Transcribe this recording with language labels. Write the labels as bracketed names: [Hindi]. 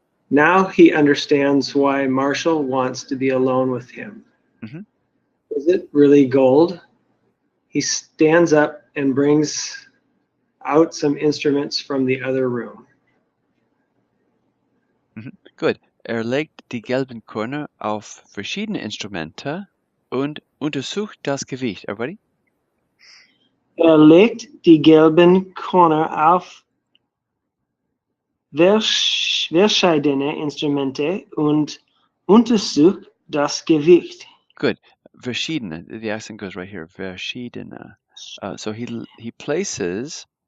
[English] Now he understands why Marshall wants to be alone with him. Mm-hmm. Is it really gold? He stands up and brings out some instruments from the other room. Mm-hmm. Good. [German] Legt die gelben Körner auf verschiedene Instrumente und untersucht das Gewicht. [English] Everybody? [German] Legt die gelben Körner auf verschiedene Instrumente und untersucht das Gewicht. [English] Good. Verschiedene. The accent goes right here. Verschiedene. So he places.